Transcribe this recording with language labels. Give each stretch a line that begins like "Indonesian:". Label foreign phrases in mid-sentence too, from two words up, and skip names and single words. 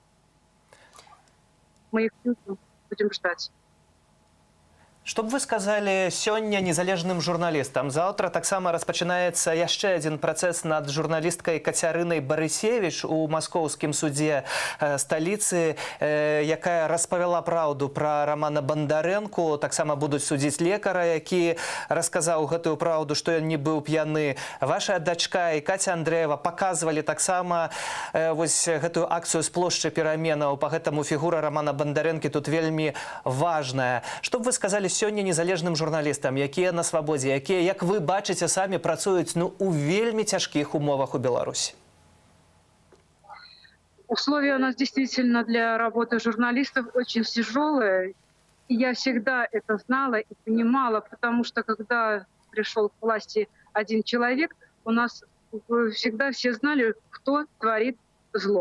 Russian: Мы их любим, будем ждать.
Belarusian: Што б вы сказалі сёння незалежным журналістам? Заўтра таксама распачынаецца яшчэ адзін працэс над журналісткай Кацярынай Барысевіч у маскоўскім судзе сталіцы, якая распавяла праўду пра Рамана Бандарэнку. Таксама будуць судзіць лекара, які расказаў гэтую праўду, што ён не быў п'яны. Ваша дачка і Каця Андрэева паказвалі таксама вось гэтую акцыю з плошчы пераменаў. Па гэтаму фігура Рамана Бандарэнкі тут вельмі важная. Што б вы сказалі сёння незалежным журналістам, якія на свабодзе, якія, як вы бачыце, самі працуюць у вельмі цяжкіх умовах у Беларусі?
Russian: Условия у нас действительно для работы журналистов очень тяжелые. И я всегда это знала и понимала, потому что когда пришел к власти один человек, у нас всегда все знали, кто творит зло.